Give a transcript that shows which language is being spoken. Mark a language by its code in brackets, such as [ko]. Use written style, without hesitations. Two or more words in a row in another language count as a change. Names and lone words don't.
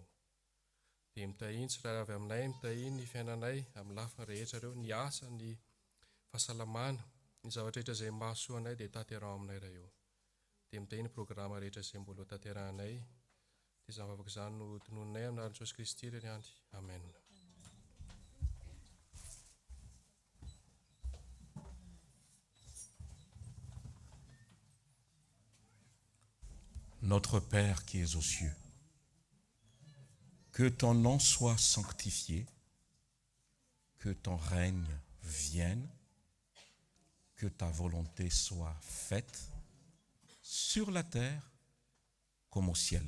[mg] Dia mitahiny tsy raha avy aminay, mitahiny ny fiainanay amin'ny lafiny rehetra ireo, ny asa, ny fahasalamana, ny zavatra rehetra izay mahasoa anay dia tanterao aminay raha eo. Dia mitahiny programa rehetra izay mbola ho tanterahanay. Dia izany vavaka izany no tonononay amin'ny anaran'i Jesosy Kristy irery andry. Amen. [fr] Notre Père qui es aux cieux, que ton nom soit sanctifié, que ton règne vienne, que ta volonté soit faite sur la terre comme au ciel.